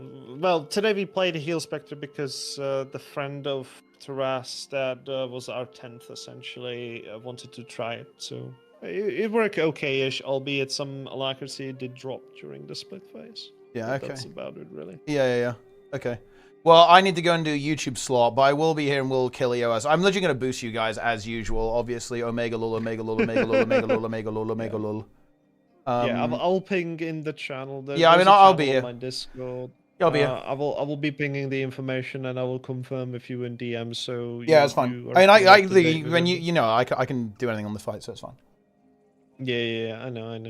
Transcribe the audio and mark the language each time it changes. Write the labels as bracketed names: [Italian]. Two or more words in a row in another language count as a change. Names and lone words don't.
[English] Well, today we played Heal Spectre because the friend of Taras that was our 10th essentially wanted to try it. So it worked okay-ish, albeit some alacrity did drop during the split phase. Yeah. Okay. That's about it, really. Yeah. Okay. Well, I need to go and do a YouTube slot, but I will be here and we'll kill EOS. I'm literally going to boost you guys as usual, obviously. Omega lul, Omega lul, Omega lul, Omega lul, Omega lul, Omega lul. Yeah, I'll ping in the channel. Yeah, I mean, I'll be here. My Discord. I'll be here. I will be pinging the information and I will confirm with you in DM. So yeah, it's fine. I mean, when I can do anything on the fight, so it's fine. Yeah, I know.